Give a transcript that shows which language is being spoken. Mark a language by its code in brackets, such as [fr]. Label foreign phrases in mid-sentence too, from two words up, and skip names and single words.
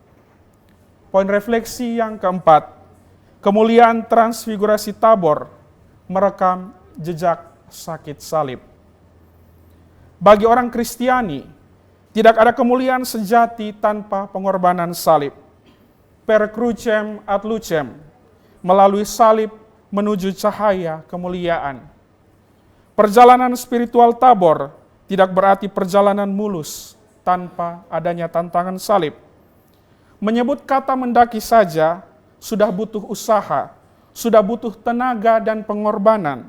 [id] Poin refleksi yang keempat, kemuliaan transfigurasi Tabor merekam jejak sakit salib. Bagi orang Kristiani, tidak ada kemuliaan sejati tanpa pengorbanan salib. [la] Per crucem ad lucem, [id] melalui salib menuju cahaya kemuliaan. Perjalanan spiritual Tabor tidak berarti perjalanan mulus tanpa adanya tantangan salib. Menyebut kata mendaki saja sudah butuh usaha, sudah butuh tenaga dan pengorbanan.